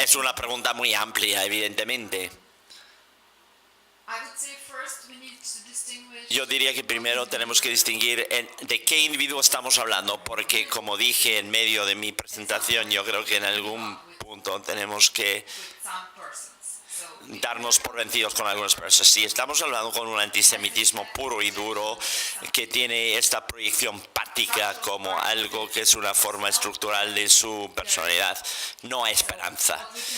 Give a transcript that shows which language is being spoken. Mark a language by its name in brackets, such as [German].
[Spanish] Es una pregunta muy amplia, evidentemente. [English] I would say first we need to distinguish. [Spanish] Yo diría que primero tenemos que distinguir de qué individuo estamos hablando, porque como dije en medio de mi presentación, yo creo que en algún punto tenemos que [English] Some persons. So [Spanish] darnos por vencidos con algunas personas. Si estamos hablando con un antisemitismo puro y duro que tiene esta proyección pática como algo que es una forma estructural de su personalidad, no hay esperanza.